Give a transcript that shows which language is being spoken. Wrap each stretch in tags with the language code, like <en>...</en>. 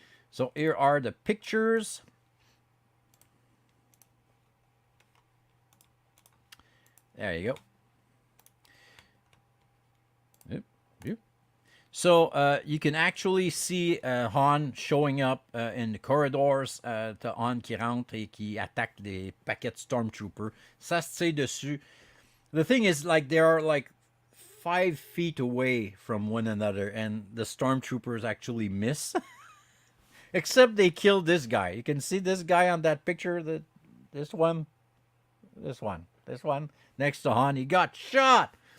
<en>So here are the pictures. There you go. So you can actually see Han showing up in the corridors.</en> <fr>T'as Han qui rentre et qui attaque des paquets de Stormtroopers. Ça se tire dessus.</fr> <en>The thing is, like, they are like 5 feet away from one another, and the Stormtroopers actually miss. Except they killed this guy. You can see this guy on that picture. This one, next to Han. He got shot.</en>